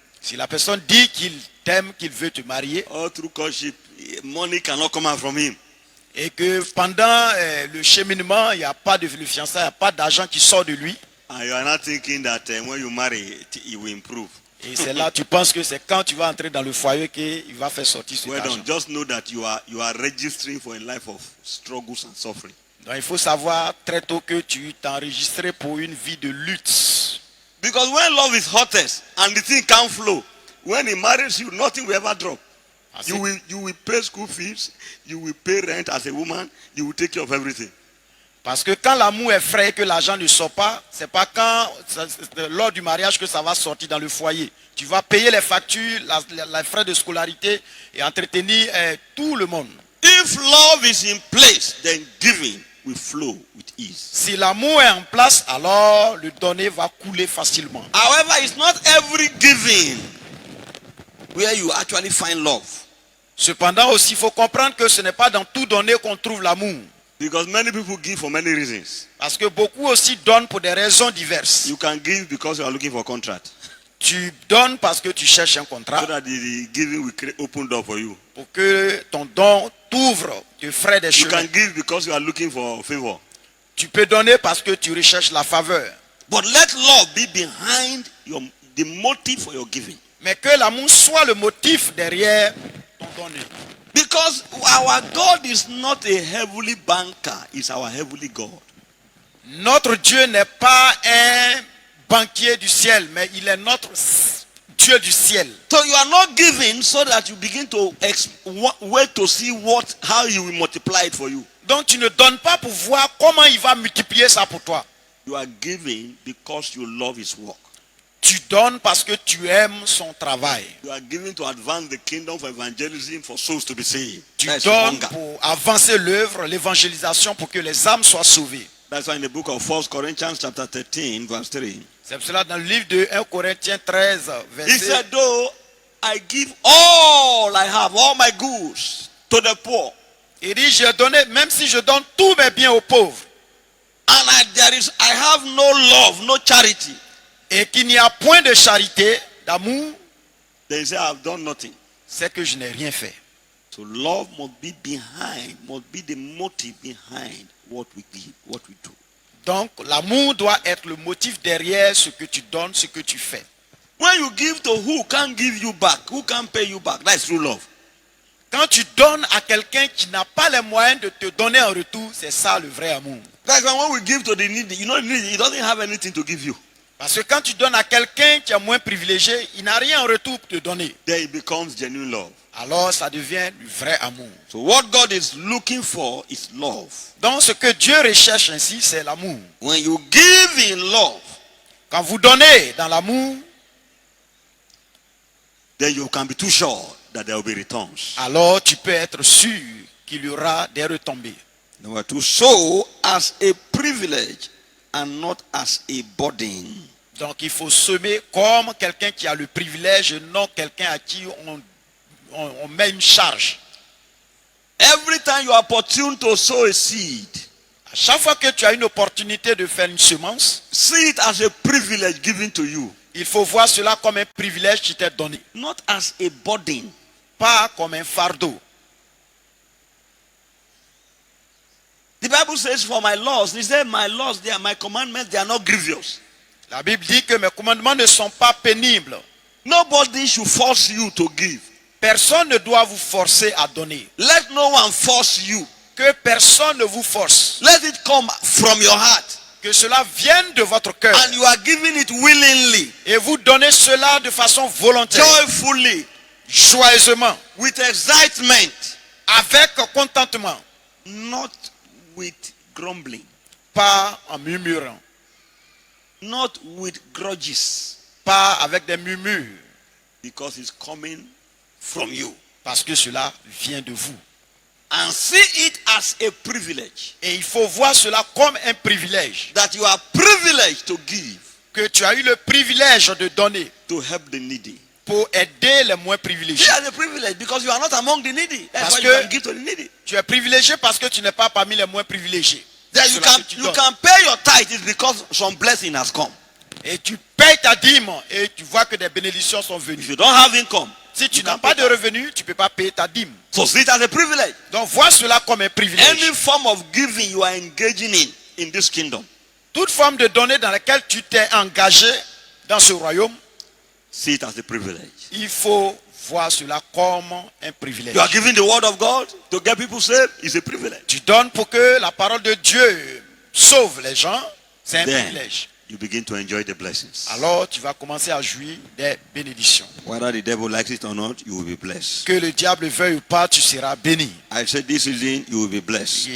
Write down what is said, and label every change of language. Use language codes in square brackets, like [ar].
[fr] Si la personne dit qu'il t'aime, qu'il veut te marier, [en] all through courtship, money cannot come out from him. [fr] Et que pendant le cheminement, il n'y a pas de fiançailles, il n'y a pas d'argent qui sort de lui. [en] And you are not thinking that when you marry, it will improve. [fr] Et c'est là, tu penses que c'est quand tu vas entrer dans le foyer qu'il va faire sortir cet argent. [en] Just know that you are registering for a life of struggles and suffering. [fr] Donc il faut savoir très tôt que tu t'es enregistré pour une vie de lutte. [en] Because when love is hottest and the thing can't flow, when he marries you, nothing will ever drop. You will pay school fees, you will pay rent as a woman, you will take care of everything. [fr] Parce que quand l'amour est frais et que l'argent ne sort pas, c'est pas lors du mariage que ça va sortir dans le foyer. Tu vas payer les factures, les frais de scolarité et entretenir tout le monde. [en] If love is in place, then giving will flow with ease. [fr] Si l'amour est en place, alors le donner va couler facilement. [en] However, it's not every giving where you actually find love. [fr] Cependant aussi, il faut comprendre que ce n'est pas dans tout donner qu'on trouve l'amour. [en] Because many people give for many reasons. [fr] Parce que beaucoup aussi donnent pour des raisons diverses. [en] You can give because you are looking for a contract. [fr] Tu donnes parce que tu cherches un contrat. [en] So that the giving will open door for you. [fr] Pour que ton don t'ouvre, te ferait des chemins. [en] You can give because you are looking for favor. [fr] Tu peux donner parce que tu recherches la faveur. [en] But let love be behind the motive for your giving. [fr] Mais que l'amour soit le motif derrière ton donner. [en] Because our God is not a heavenly banker, he's our heavenly God. [fr] Notre Dieu n'est pas un banquier du ciel, mais il est notre Dieu du ciel. [en] So you are not giving so that you begin to wait to see how he will multiply it for you. [fr] Donc tu ne donnes pas pour voir comment il va multiplier ça pour toi. [en] You are giving because you love his work. [fr] Tu donnes parce que tu aimes son travail. [en] You are giving to advance the kingdom for evangelism for souls to be saved. [fr] Tu [en] That's [fr] donnes [en] hunger. [fr] pour avancer l'œuvre, l'évangélisation, pour que les âmes soient sauvées. [en] That's why in the book of 1 Corinthians chapter 13 verse 3. [fr] C'est pour cela dans le livre de 1 Corinthiens 13, [en] He [fr] verset. [en] said, though I give all I have, all my goods to the poor, [fr] Il dit, j'ai donné, même si je donne tous mes biens aux pauvres, [en] and I have no love, no charity, [fr] et qu'il n'y a point de charité, d'amour, [en] then he said, I have done nothing. [fr] c'est que je n'ai rien fait. [en] So love must be behind, must be the motive behind what we give, what we do. [fr] Donc, l'amour doit être le motif derrière ce que tu donnes, ce que tu fais. [en] When you give to who can't give you back, who can't pay you back, that's true love. [fr] Quand tu donnes à quelqu'un qui n'a pas les moyens de te donner en retour, c'est ça le vrai amour. [en] That's why when we give to the needy, you know, the needy, he doesn't have anything to give you. [fr] Parce que quand tu donnes à quelqu'un qui est moins privilégié, il n'a rien en retour pour te donner. [en] Then it becomes genuine love. [fr] Alors ça devient du vrai amour. [en] So what God is looking for is love. [fr] Donc ce que Dieu recherche ainsi, c'est l'amour. [en] When you give in love, [fr] quand vous donnez dans l'amour, [en] then you can be too sure that there will be returns. [fr] Alors tu peux être sûr qu'il y aura des retombées. [en] Number two, sow as a privilege and not as a burden. [fr] Donc il faut semer comme quelqu'un qui a le privilège et non quelqu'un à qui on met une charge. [en] Every time you are opportune to sow a seed, [fr] à chaque fois que tu as une opportunité de faire une semence, [en] see it as a privilege given to you. [fr] Il faut voir cela comme un privilège qui t'est donné. [en] Not as a burden. [fr] Pas comme un fardeau. [en] The Bible says, for my laws, he said, my laws, they are my commandments, they are not grievous. [fr] La Bible dit que mes commandements ne sont pas pénibles. [en] Nobody should force you to give. [fr] Personne ne doit vous forcer à donner. [en] Let no one force you. [fr] Que personne ne vous force. [en] Let it come from your heart. [fr] Que cela vienne de votre cœur. [en] And you are giving it willingly. [fr] Et vous donnez cela de façon volontaire. [en] Joyfully. [fr] Joyeusement. [en] With excitement. [fr] Avec contentement. [en] Not with grumbling. [fr] Pas en murmurant. [en] Not with grudges. [fr] Pas avec des murmures. [en] Because it's coming from you. [fr] Parce que cela vient de vous. [en] And see it as a privilege. [fr] Et il faut voir cela comme un privilège. [en] That you are privileged to give. [fr] Que tu as eu le privilège de donner. [en] To help the needy. [fr] Pour aider les moins privilégiés. [en] You are a privilege because you are not among the needy. That's [fr] Parce [en] why [fr] que [en] you can give to the needy. [fr] Tu es privilégié parce que tu n'es pas parmi les moins privilégiés. [en] That you can pay your tithe is because some blessing has come. [fr] Et tu payes ta dîme et tu vois que des bénédictions sont venues. [en] If you don't have income, [fr] si tu n'as pas de revenus, tu ne peux pas payer ta dîme. [en] So see it as a privilege. [fr] Donc vois cela comme un privilège. [en] Any form of giving you are engaging in this kingdom. [fr] Toute forme de donner dans laquelle tu t'es engagé dans ce royaume, [en] see it as a privilege. [fr] Il faut voir cela comme un privilège. [en] You are giving the word of God to get people saved, it's a privilege. [fr] Tu donnes pour que la parole de Dieu sauve les gens, c'est un privilège. [en] You begin to enjoy the blessings. [fr] Alors tu vas commencer à jouir des bénédictions. [en] Whether the devil likes it or not, you will be blessed. [fr] Que le diable veuille ou pas, tu seras béni. [en] I said this season you will be blessed.